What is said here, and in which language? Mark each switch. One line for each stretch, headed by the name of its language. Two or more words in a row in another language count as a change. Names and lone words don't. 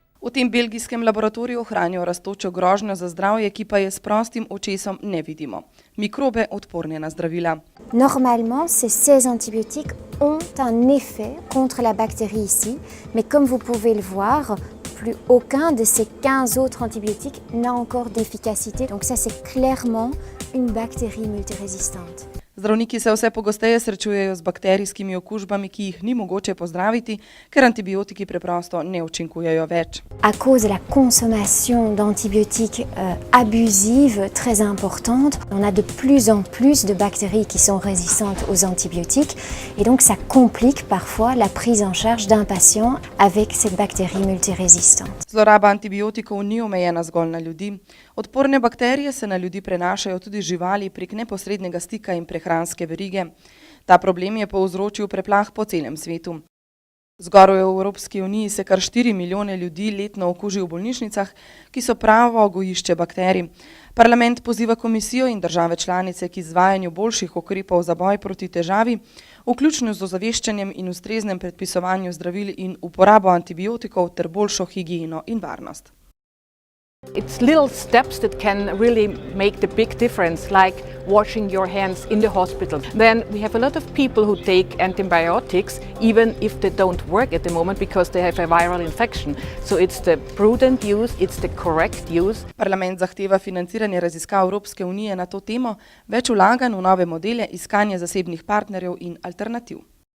Slovenian: tem belgijskem laboratoriju ohranijo rastočo grožnjo za zdravje, ki pa je s prostim očesom ne vidimo. Mikrobe odporne na zdravila.
French: Normalement, ces 16 antibiotiques ont un effet contre la bactérie ici, mais comme vous pouvez le voir, plus aucun de ces 15 autres antibiotiques n'a encore d'efficacité. Donc ça, c'est clairement une bactérie multirésistante.
Slovenian: Zdravniki se vse pogosteje srečujejo z bakterijskimi okužbami, ki jih ni mogoče pozdraviti, ker antibiotiki preprosto ne učinkujejo več.
French: À cause de la consommation d'antibiotiques abusive, très importante, on a de plus en plus de bactéries qui sont résistantes aux antibiotiques et donc ça complique parfois la prise en charge d'un patient avec cette bactérie multirésistante.
Slovenian: Zloraba antibiotikov ni omejena zgolj na ljudi. Odporne bakterije se na ljudi prenašajo tudi živali prek neposrednega stika in prehranske verige. Ta problem je povzročil preplah po celem svetu. Zgoraj v Evropski uniji se kar 4 milijone ljudi letno okuži v bolnišnicah, ki so pravo gojišče bakterij. Parlament poziva komisijo in države članice k izvajanju boljših ukrepov za boj proti težavi, vključno z ozaveščanjem in ustreznem predpisovanju zdravil in uporabo antibiotikov ter boljšo higieno in varnost.
English: It's little steps that can really make the big difference, like washing your hands in the hospital. Then we have a lot of people who take antibiotics even if they don't work at the moment because they have a viral infection. So it's the prudent use, it's the correct use.
Slovenian: Parlament zahteva financiranje raziskav Evropske unije na to temo, več vlaganj v nove modele, iskanje zasebnih partnerjev in alternativ.